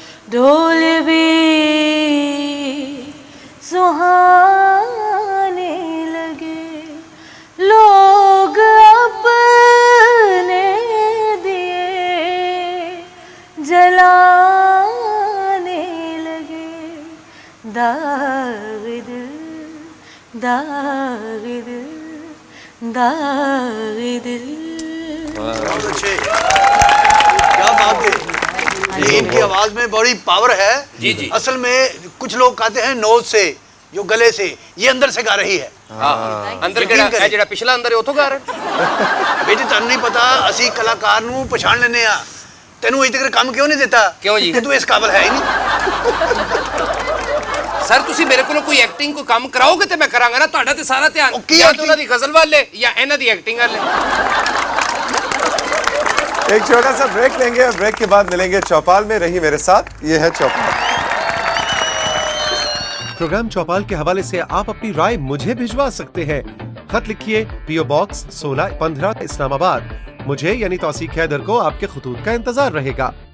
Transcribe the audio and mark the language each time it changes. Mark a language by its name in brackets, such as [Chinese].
[Hindi] ढोल भी सुहाने लगे, लोग अपने दिए जलाने लगे, दाग़ दिल, दाग़ दिल, दाग़ दिल। बहुत अच्छे, क्या बात है। ये इनकी आवाज में बड़ी पावर है। जी जी। असल में कुछ लोग कहते हैं नोज से, जो गले से, ये अंदर से गा रही है। [Punjabi] ਹਾਂ ਅੰਦਰ ਕਿਹੜਾ ਜਿਹੜਾ ਪਿਛਲਾ ਅੰਦਰ ਹੈ ਉਥੋਂ ਗਾ ਰਹੇ ਬੇਟੇ ਤੁਹਾਨੂੰ ਨਹੀਂ ਪਤਾ ਅਸੀਂ ਕਲਾਕਾਰ ਨੂੰ ਪਛਾਣ ਲੈਂਦੇ ਆ ਤੈਨੂੰ ਅਜੇ ਤੱਕ ਕੰਮ ਕਿਉਂ ਨਹੀਂ ਦਿੱਤਾ ਕਿਉਂ ਜੀ? ਕਿ ਤੂੰ ਇਸ ਕਾਬਲ ਹੈ ਹੀ ਨਹੀਂ ਸਰ ਤੁਸੀਂ ਮੇਰੇ ਕੋਲੋਂ ਕੋਈ ਐਕਟਿੰਗ ਕੋਈ ਕੰਮ ਕਰਾਓਗੇ ਤੇ ਮੈਂ ਕਰਾਂਗਾ ਨਾ ਤੁਹਾਡਾ ਤੇ ਸਾਰਾ ਧਿਆਨ ਉਹ ਕੀ ਜਾਂ [English] acting? [Punjabi] ਉਹਨਾਂ ਦੀ ਗਜ਼ਲ ਵਾਲੇ ਜਾਂ ਇਹਨਾਂ ਦੀ ਐਕਟਿੰਗ ਵਾਲੇ [Hindi] एक छोटा सा ब्रेक लेंगे और ब्रेक के बाद मिलेंगे चौपाल में। रही मेरे साथ, ये है चौपाल। प्रोग्राम चौपाल के हवाले से आप अपनी राय मुझे भिजवा सकते हैं। खत लिखिए पीओ बॉक्स 1615 इस्लामाबाद। मुझे यानी तौसीक हैदर को आपके खतूत का इंतजार रहेगा।